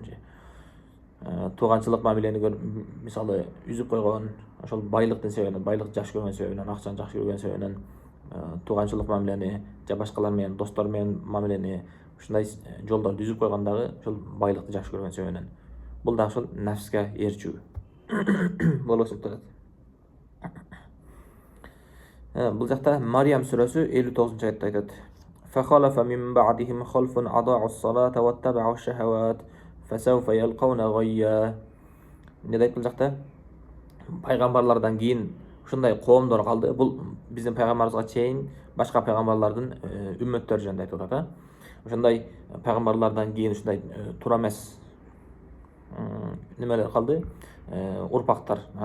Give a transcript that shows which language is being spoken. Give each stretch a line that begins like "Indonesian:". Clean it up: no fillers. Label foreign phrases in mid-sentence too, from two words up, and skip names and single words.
Kyrgyz: Тууганчылык мамилени мисалы үзүп койгон, ошол байлыктын себебинен, байлык жакшы көргөн себебинен, акчаны жакшы көргөн себебинен тууганчылык мамилени же башкалар менен, достор менен мамилени ушундай жолдорду үзүп койгон дагы ошол байлыкты жакшы көргөн себебинен. Бул дагы ошол нафске ээрчүү болуп эсептелет. Бул жакта Мариям сүрөсү 59-аятта айтат:
Arabic: فخلف من بعدهم خلف أضاعوا الصلاة واتبعوا الشهوات فسوف يلقون غيا.
Kyrgyz: Не дейт бул жакта? Пайгамбарлардан кийин ушундай коомдор калды. Бул биздин пайгамбарыбызга чейин башка пайгамбарлардын үммөттөрү жөнүндө айтып атат. Ошондой пайгамбарлардан кийин ушундай туура эмес немелер калды, урпактар.